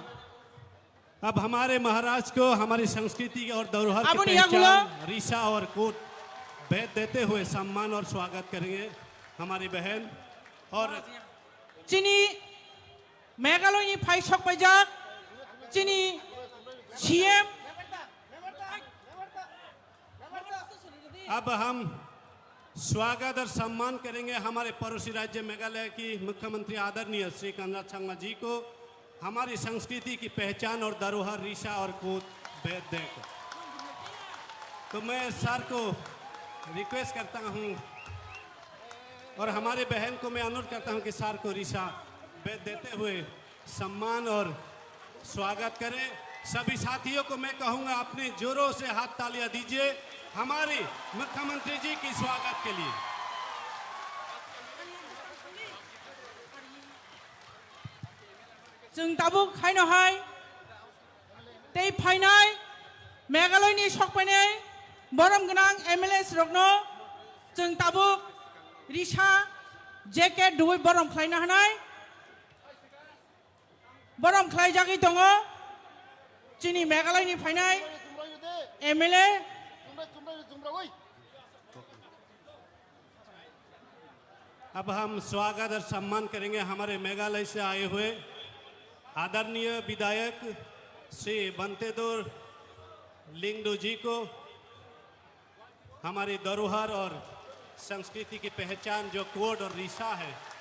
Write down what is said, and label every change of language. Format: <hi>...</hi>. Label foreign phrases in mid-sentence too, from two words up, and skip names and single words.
<hi>अब हमारे महाराज को हमारी संस्कृति और धरोहर की अब पहचान रीसा और कोट भेद देते हुए सम्मान और स्वागत करेंगे हमारी बहन और</hi> <trp>chini Meghalaya ni phai sokpaijak chini CM</trp> <hi>अब हम स्वागत और सम्मान करेंगे हमारे पड़ोसी राज्य मेघालय की मुख्यमंत्री आदरणीय श्री कनराड संगमा जी को हमारी संस्कृति की पहचान और धरोहर रीसा और कूद भेद देकर। तो मैं सर को रिक्वेस्ट करता हूं और हमारे बहन को मैं अनुरोध करता हूं कि सर को रीसा भेद देते हुए सम्मान और स्वागत करें। सभी साथियों को मैं कहूंगा अपने जोरों से हाथ तालियां दीजिए हमारे मुख्यमंत्री जी की स्वागत के लिए।</hi> <trp>जों ताबुक हायनहाय तै फाइनाय मेघालयनि सकफैनाय बरम गोनां एमएलए रगनो जों ताबुक रिसा जेकेट दुबै बरम खालायनो हानाय बरम खालायजागै दङ जोंनि मेघालयनि फाइनाय एमएलए</trp> <hi>अब हम स्वागत और सम्मान करेंगे हमारे मेघालय से आए हुए आदरणीय विधायक श्री बंतेदोर लिंगडो जी को हमारी धरोहर और संस्कृति की पहचान जो कोड और रीसा है।</hi>